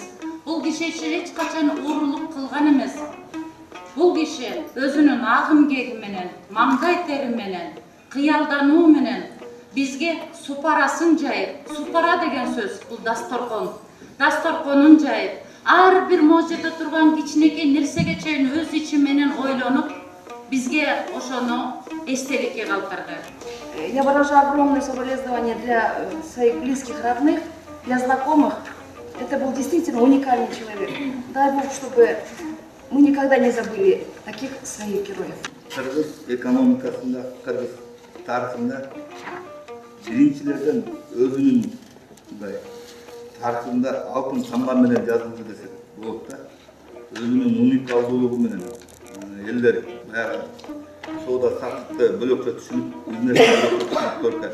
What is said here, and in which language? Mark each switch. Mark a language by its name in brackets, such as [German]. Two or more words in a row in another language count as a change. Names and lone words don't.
[Kyrgyz] Бул киши эч качан уурулук кылган эмес. Бул киши өзүнүн агым кеги менен, маңдай тери менен, кыялдануу менен бизге супарасын жайып, супара деген сөз бул дасторкон. Дасторконун жайып, ар бир можеде турган кичинекей нерсеге чейин өз ичи менен ойлонуп, бизге ошону эстеликке калтырды. [Russian] Я выражаю огромное соболезнование для своих близких, родных, для знакомых. Это был действительно уникальный человек. Дай Бог, чтобы мы никогда не забыли таких своих героев. [Kyrgyz] Кыргыз экономикасында, кыргыз тарыхында биринчилерден өзүнүн тарыхында алтын тамга менен жазылды десек болот да. Өзүнүн уникалдуулугу менен элдер баягы соода саттыкты бөлөкчө түшүнүп, бизнес бөлөкчө көркөт.